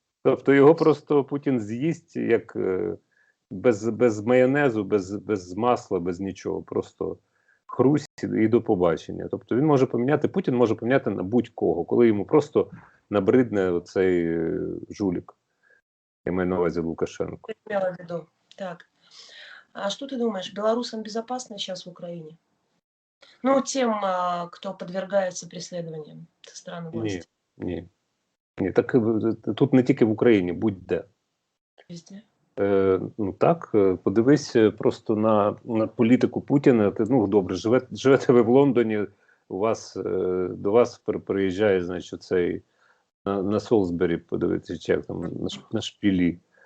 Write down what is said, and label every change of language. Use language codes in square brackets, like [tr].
[uk] Тобто його просто Путін з'їсть як без майонезу, без масла, без нічого. Просто хрусть і до побачення. Тобто він може поміняти, Путін може поміняти на будь-кого, коли йому просто набридне оцей жулік. Я маю на увазі Лукашенко. Так. [ru] А что ты думаешь, белорусам безопасно сейчас в Украине? Ну, тем, кто подвергается преследованиям со стороны власти. [uk] Ні. Так тут не тільки в Україні, будь-де. [ru] Везде? [uk] Ну так, подивись просто на політику Путіна. Ну, добре, живете ви в Лондоні, до вас приїжджає, значить, цей на Солсбері, подивитися, чи як там, на шпілі.